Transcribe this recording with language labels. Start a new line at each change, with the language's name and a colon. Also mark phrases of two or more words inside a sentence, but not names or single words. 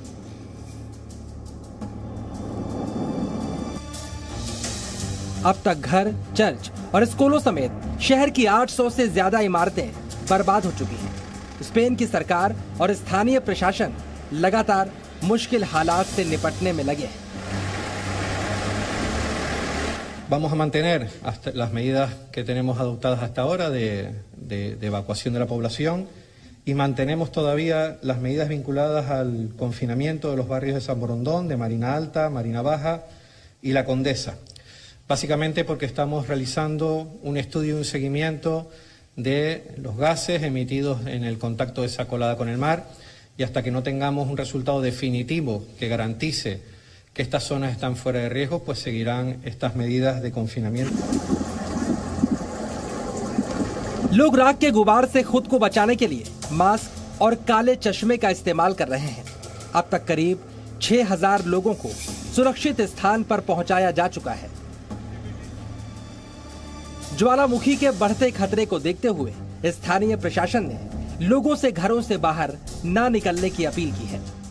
Hindi: अब तक घर, चर्च और स्कूलों समेत शहर की 800 से ज्यादा इमारतें बर्बाद हो चुकी हैं। स्पेन की सरकार और स्थानीय प्रशासन लगातार मुश्किल हालात से निपटने में लगे हैं।
Spanish: Vamos a mantener hasta las medidas que tenemos adoptadas hasta ahora de evacuación de la población, y mantenemos todavía las medidas vinculadas al confinamiento de los barrios de San Borondón, de Marina Alta, Marina Baja y La Condesa. Básicamente porque estamos realizando un estudio y un seguimiento de los gases emitidos en el contacto de esa colada con el mar, y hasta que no tengamos un resultado definitivo que garantice que estas zonas están fuera de riesgo, pues seguirán estas medidas de confinamiento.
Hindi: लोग राख के गुबार से खुद को बचाने के लिए मास्क और काले चश्मे का इस्तेमाल कर रहे हैं। अब तक करीब 6000 लोगों को सुरक्षित स्थान पर पहुंचाया जा चुका है। ज्वालामुखी के बढ़ते खतरे को देखते हुए स्थानीय प्रशासन ने लोगों से घरों से बाहर ना निकलने की अपील की है।